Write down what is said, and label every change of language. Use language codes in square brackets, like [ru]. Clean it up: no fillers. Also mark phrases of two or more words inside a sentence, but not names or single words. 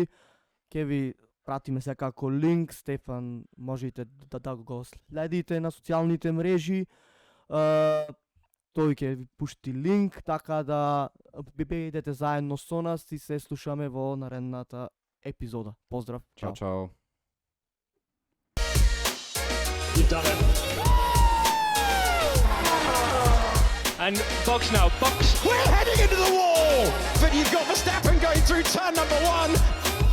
[mk] Ке ви пратиме секако линк, Стефан можете да го следите на социјалните мрежи. Тој ќе ви пушти линк, така да бидете заедно со нас и се слушаме во наредната епизода. Поздрав, чао. Чао. [en] You've done it. And box now, box. We're heading into the wall, but you've got Verstappen going through turn number one.